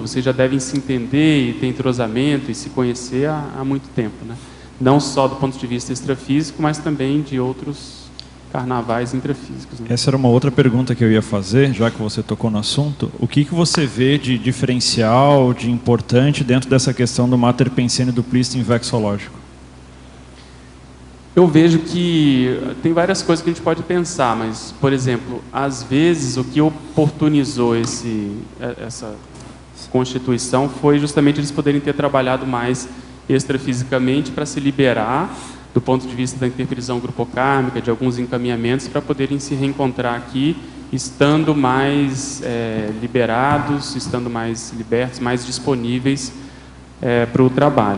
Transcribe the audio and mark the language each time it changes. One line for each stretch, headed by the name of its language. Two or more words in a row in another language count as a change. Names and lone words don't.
Portuguese: Vocês já devem se entender e ter entrosamento e se conhecer há muito tempo, né? Não só do ponto de vista extrafísico, mas também de outros carnavais intrafísicos, né? Essa era uma outra pergunta que eu ia fazer, já que você tocou no assunto. O que você vê de diferencial, de importante dentro dessa questão do mater pensene duplistem vexológico? Eu vejo que tem várias coisas que a gente pode pensar, mas, por exemplo, às vezes o que oportunizou essa constituição foi justamente eles poderem ter trabalhado mais extrafisicamente para se liberar do ponto de vista da interprisão grupocármica, de alguns encaminhamentos, para poderem se reencontrar aqui, estando mais liberados, estando mais libertos, mais disponíveis para o trabalho.